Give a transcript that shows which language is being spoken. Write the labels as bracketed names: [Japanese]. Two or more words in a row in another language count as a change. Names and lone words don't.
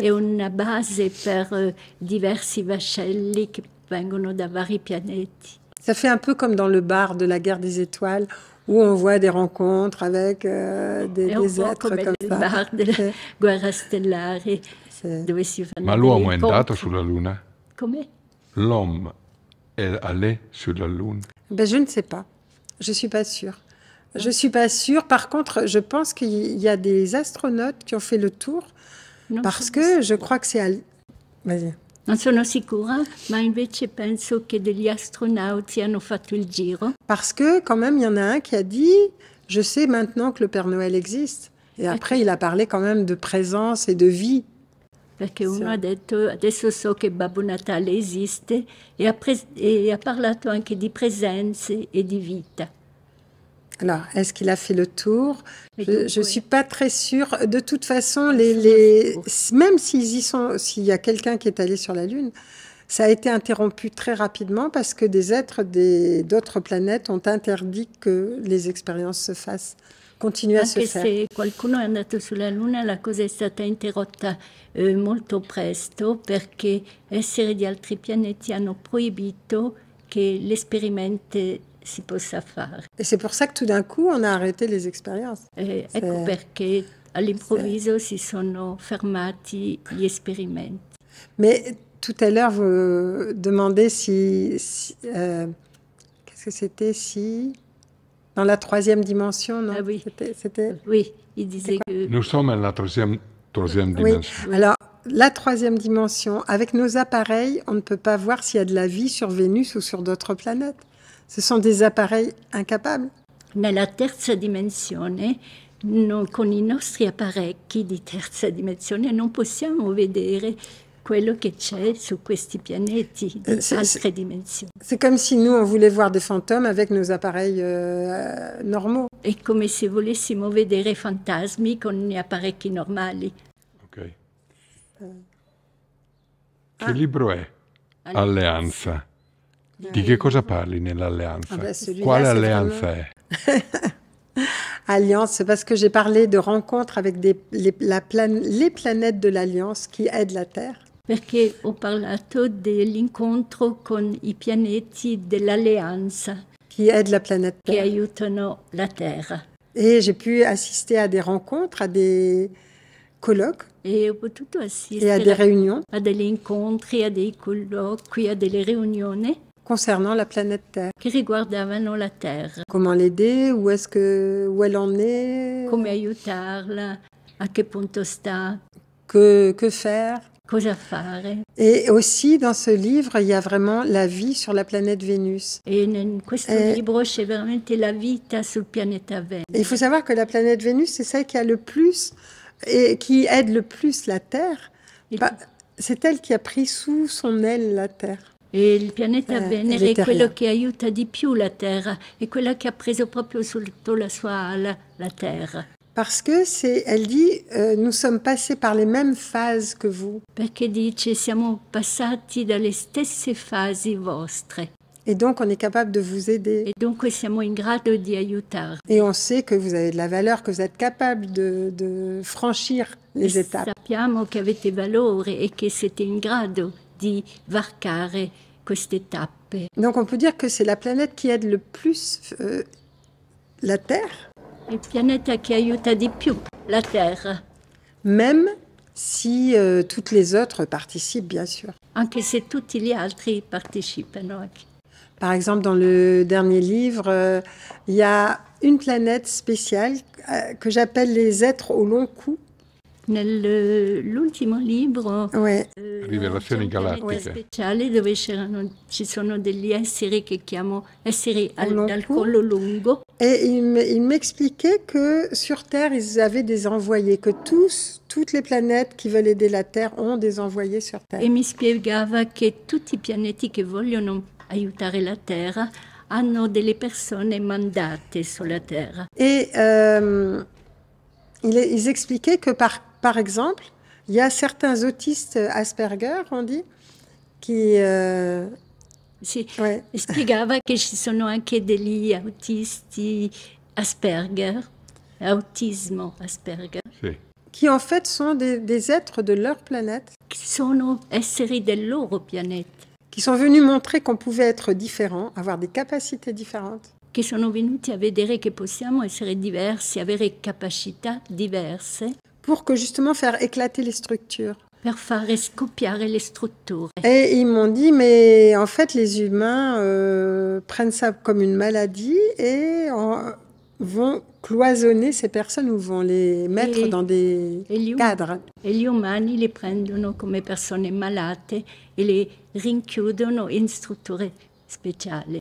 [Italian] È una base per diversi vascelli che vengono da vari pianeti. [French] Ça fait un peu comme dans le bar de la guerre des étoiles, où on voit des rencontres avec des êtres comme ça. [Italian] Bar della guerra stellare, dove si fanno Ma l'uomo è andato sulla Luna? Come? L'uomo è allé sulla Luna? [French] Ben, je ne sais pas. Je ne suis pas sûre. Je ne suis pas sûre. Par contre, je pense qu'il y a des astronautes qui ont fait le tour, parce que je crois que c'est... Vas-y. [Italian] Non sono sicura, ma invece penso che degli astronauti hanno fatto il giro. [French] Parce que quand même, il y en a un qui a dit « Je sais maintenant que le Père Noël existe ». Et après, il a parlé quand même de présence et de vie. [Italian] perché uno ha detto adesso so che Babbo Natale esiste e ha parlato anche di presenze e di vita. [French] Alors, est-ce qu'il a fait le tour? Je ne suis pas très sûre. De toute façon, même s'il y a quelqu'un qui est allé sur la Lune, ça a été interrompu très rapidement parce que des êtres d'autres planètes ont interdit que les expériences se fassent, continuent à se faire. [Italian] Anche se qualcuno è andato sulla Luna, la cosa è stata interrotta molto presto perché esseri di altri pianeti hanno proibito che l'esperimento si possa fare. [French] Et c'est pour ça que tout d'un coup, on a arrêté les expériences. [Italian] Ecco perché all'improvviso si sono fermati gli esperimenti. [French] Mais tout à l'heure, vous demandez qu'est-ce que c'était dans la troisième dimension, non? Ah oui. Oui, il disait que... Nous sommes à la troisième dimension. Oui. Alors, la troisième dimension, avec nos appareils, on ne peut pas voir s'il y a de la vie sur Vénus ou sur d'autres planètes. Ce sont des appareils incapables. [Italian] Nella terza dimensione, con i nostri apparecchi di terza dimensione, non possiamo vedere quello che c'è su questi pianeti di altre dimensioni. [French] C'est comme si nous, on voulait voir des fantômes avec nos appareils normaux. [Italian] È come se volessimo vedere fantasmi con gli apparecchi normali. Ok. Che libro è? Alleanza. Di che cosa parli nell'alleanza? Quale alleanza è? [French] Alliance, c'est parce que j'ai parlé de rencontres avec les planètes de l'Alliance qui aident la Terre. [Italian] Perché ho parlato dell'incontro con i pianeti dell'alleanza [French] qui aident la planète Terre. [Italian] Che aiutano la Terra. [French] Et j'ai pu assister à des rencontres, à des colloques. [Italian] E ho potuto assistere [French] et à des réunions. [Italian] A degli incontri, a dei colloqui, a delle riunioni [French] concernant la planète Terre. [Italian] Che riguardavano la Terra. [French] Comment l'aider, où elle en est. [Italian] Come aiutarla, a che punto sta. [French] Que faire. [Italian] Cosa fare. [French] Et aussi, dans ce livre, il y a vraiment la vie sur la planète Vénus. [Italian] Et in questo libro c'è veramente la vita sul pianeta Venere. [French] Il faut savoir que la planète Vénus, c'est celle qui a le plus, et qui aide le plus la Terre. C'est elle qui a pris sous son aile la Terre. [Italian] E il pianeta Venere è quello che aiuta di più la Terra, è quella che ha preso proprio sotto la sua ala la Terra. [French] Parce que elle dit, nous sommes passés par les mêmes phases que vous. [Italian] Perché dice, siamo passati dalle stesse fasi vostre. [French] Et donc, on est capable de vous aider. Et donc, [Italian] siamo in grado di aiutarvi. [French] Et on sait que vous avez de la valeur, que vous êtes capable de franchir les étapes. [Italian] Sappiamo che avete valore e che siete in grado di varcare queste tappe. [French] Donc, on peut dire que c'est la planète qui aide le plus la Terre. [Italian] Il pianeta che aiuta di più la Terra. [French] Même si toutes les autres participent, bien sûr. [Italian] Anche se tutti gli altri partecipano. [French] Par exemple, dans le dernier livre, il y a une planète spéciale que j'appelle les êtres au long cou. [Italian] Nell'ultimo libro, Rivelazioni galattiche, speciale dove ci sono degli esseri che chiamo esseri dal collo lungo. [French] Et il m'expliquait que sur Terre, ils avaient des envoyés, que toutes les planètes qui veulent aider la Terre ont des envoyés sur Terre. [Italian] E mi spiegava che tutti i pianeti che vogliono aiutare la Terra hanno delle persone mandate sulla Terra. [French] Et ils expliquaient que par exemple, il y a certains autistes Asperger, on dit, qui... [Italian] Spiegava che ci sono anche degli autisti Asperger, autismo Asperger, [French] qui en fait sont des êtres de leur planète. [Italian] Qui sono esseri del loro pianeta. [French] Qui sont venus montrer qu'on pouvait être différents, avoir des capacités différentes. [Italian] Che sono venuti a vedere che possiamo essere diversi, avere capacità diverse. [French] Pour que justement faire éclater les structures. [Italian] Per fare scoppiare le strutture. [French] Et ils m'ont dit, mais en fait, les humains prennent ça comme une maladie et vont cloisonner ces personnes ou vont les mettre dans des cadres. [Italian] E gli umani li prendono come persone malate e le rinchiudono in strutture speciali.